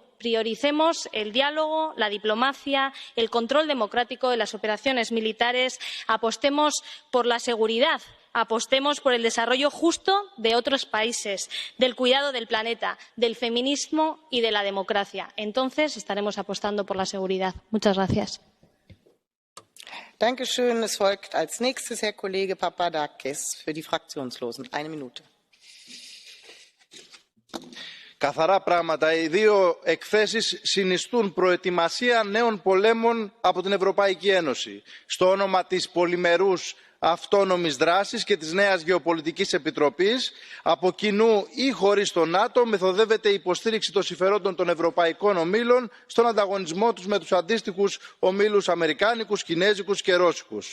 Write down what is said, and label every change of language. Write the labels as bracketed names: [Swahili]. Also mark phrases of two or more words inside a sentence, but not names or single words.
[Spanish] Prioricemos el diálogo, la diplomacia, el control democrático de las operaciones militares. Apostemos por la seguridad. Apostemos por el desarrollo justo de otros países, del cuidado del planeta, del feminismo y de la democracia. Entonces estaremos apostando por la seguridad. Muchas gracias. [German] Dankeschön. Es folgt als nächstes Herr Kollege Papadakis für die Fraktionslosen. Eine Minute. [Greek] Καθαρά πράγματα. Οι δύο εκθέσεις συνιστούν προετοιμασία νέων πολέμων από την Ευρωπαϊκή Ένωση στο όνομα της πολυμερούς αυτόνομης δράσης και της νέας γεωπολιτικής επιτροπής. Από κοινού ή χωρίς το ΝΑΤΟ μεθοδεύεται η υποστήριξη των συμφερόντων των ευρωπαϊκών ομίλων στον ανταγωνισμό τους με τους αντίστοιχους ομίλους αμερικάνικους, κινέζικους και ρώσικους.